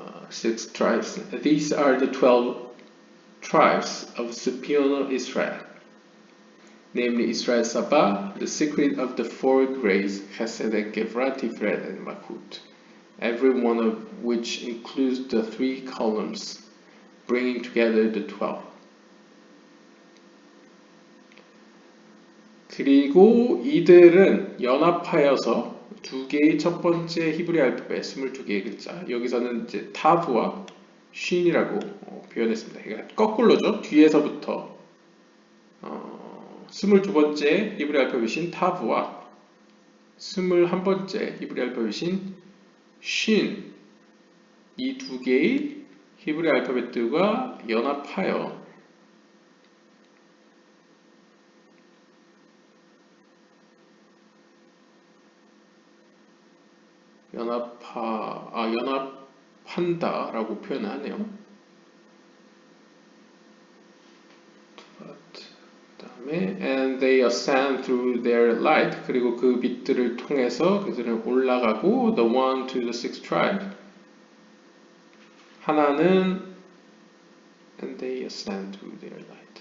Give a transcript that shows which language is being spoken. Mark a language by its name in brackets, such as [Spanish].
[English] 6 tribes. These are the 12 tribes of superior Israel, namely Israel Saba, the secret of the four grace, Chesed, Gevurah, Tiferet, and Malchut, every one of which includes the 3 columns, bringing together the 12. [Korean] 그리고 이들은 연합하여서 두 개의 첫 번째 히브리 알파벳 22개의 글자, 여기서는 이제 타브와 쉰이라고 표현했습니다. 그러니까 거꾸로죠. 뒤에서부터 22번째 히브리 알파벳인 타브와 21번째 히브리 알파벳인 쉰, 이 두 개의 히브리 알파벳들과 연합하여 연합한다라고 표현하네요. 그다음에 [English] and they ascend through their light, [Korean] 그리고 그 빛들을 통해서 그들은 올라가고 [English] the one to the 6 tribe, [Korean] 하나는 [English] and they ascend through their light.